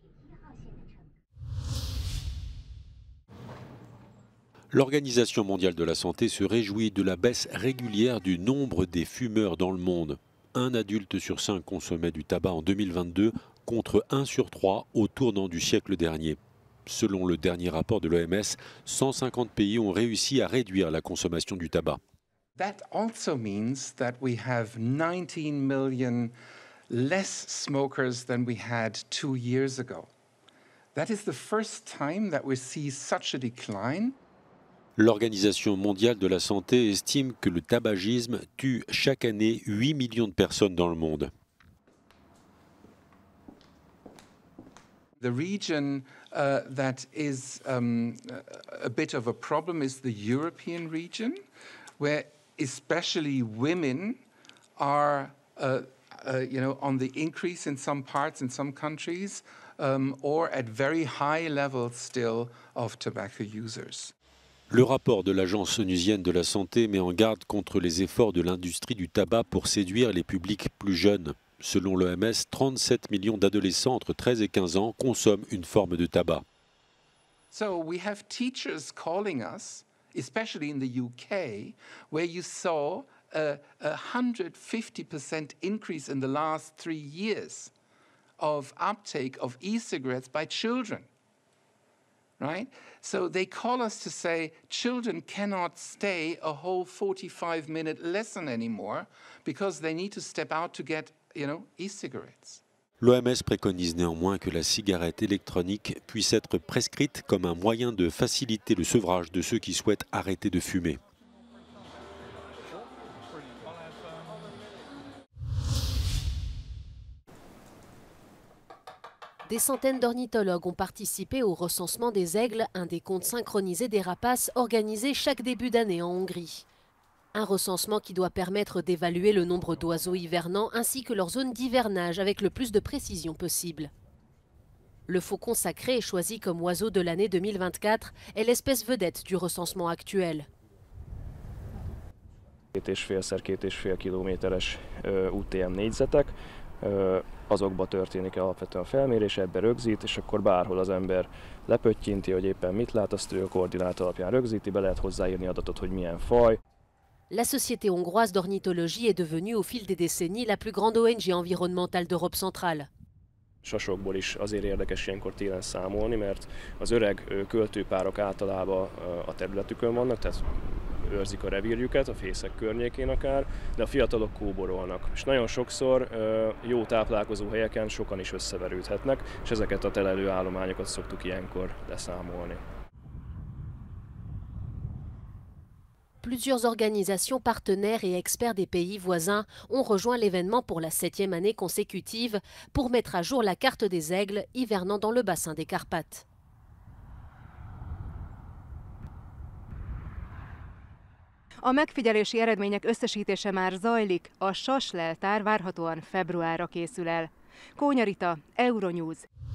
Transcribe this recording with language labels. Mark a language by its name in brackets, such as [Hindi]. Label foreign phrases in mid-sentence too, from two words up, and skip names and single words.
[French] L'Organisation mondiale de la santé se réjouit de la baisse régulière du nombre des fumeurs dans le monde. 1 adulte sur 5 consommait du tabac en 2022 contre 1 sur 3 au tournant du siècle dernier. Selon le dernier rapport de l'OMS, 150 pays ont réussi à réduire la consommation du tabac. [English] That also means that we have 19 million less smokers than we had 2 years ago. That is the first time that we see such a decline. [French] L'Organisation mondiale de la santé estime que le tabagisme tue chaque année 8 millions de personnes dans le monde. [English] The region that is a bit of a problem is the European region, where especially women are, on the increase in some parts, in some countries, or at very high levels still of tobacco users. [French] Le rapport de l'Agence onusienne de la santé met en garde contre les efforts de l'industrie du tabac pour séduire les publics plus jeunes. Selon l'OMS, 37 millions d'adolescents entre 13 et 15 ans consomment une forme de tabac. [English] So we have teachers calling us, especially in the UK, where you saw a 150% increase in the last 3 years of uptake of e-cigarettes by children. Right? So they call us to say children cannot stay a whole 45-minute lesson anymore because they need to step out to get, e-cigarettes. [French] L'OMS préconise néanmoins que la cigarette électronique puisse être prescrite comme un moyen de faciliter le sevrage de ceux qui souhaitent arrêter de fumer. Des centaines d'ornithologues ont participé au recensement des aigles, un décompte synchronisé des rapaces organisé chaque début d'année en Hongrie. Un recensement qui doit permettre d'évaluer le nombre d'oiseaux hivernants ainsi que leur zone d'hivernage avec le plus de précision possible. Le faucon sacré est choisi comme oiseau de l'année 2024 est l'espèce vedette du recensement actuel. [Hungarian] 2,5x2,5 kilométeres UTM négyzetek, azokba történik alapvetően a felmérés, ebbe rögzít, és akkor bárhol az ember lepöttyinti, hogy éppen mit lát, azt ő a koordinát alapján rögzíti, be lehet hozzáírni adatot, hogy milyen faj. [French] La Société hongroise d'ornithologie est devenue au fil des décennies la plus grande ONG environnementale d'Europe centrale. [Hungarian] Sasokból is azért érdekes ilyenkor télen számolni, mert az öreg költőpárok általában a területükön vannak, tehát őrzik a revírjüket, a fészek környékén akár, de a fiatalok kóborolnak. És nagyon sokszor jó táplálkozó helyeken sokan is összeverődhetnek, és ezeket a telelő állományokat szoktuk ilyenkor leszámolni. [French] Plusieurs organisations partenaires et experts des pays voisins ont rejoint l'événement pour la 7e année consécutive pour mettre à jour la carte des aigles hivernant dans le bassin des Carpates. [Hungarian] A megfigyelési eredmények összesítése már zajlik, a SAS leltár várhatóan februárra készül el. Kónya Rita, Euronews,